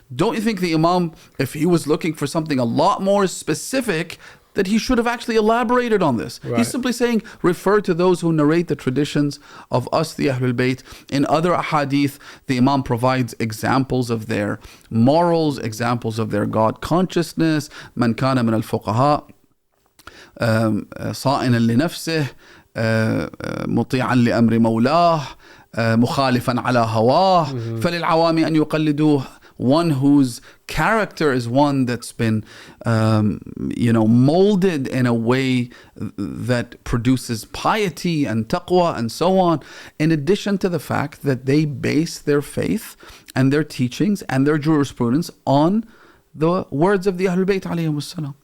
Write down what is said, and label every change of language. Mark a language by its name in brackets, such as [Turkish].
[English] Don't you think the Imam, if he was looking for something a lot more specific, that he should have actually elaborated on this? Right. He's simply saying, refer to those who narrate the traditions of us, the Ahlul Bayt. In other ahadith, the Imam provides examples of their morals, examples of their God consciousness. [Arabic] مَنْ كَانَ مِنَ الْفُقَهَاء صَائِنًا لِنَفْسِهِ مطيعا لأمر مولاه مخالفا على هواه فللعوام أن يقلدوه. [English] One whose character is one that's been molded in a way that produces piety and taqwa and so on, in addition to the fact that they base their faith and their teachings and their jurisprudence on the words of the Ahlul Bayt alayhimus salam.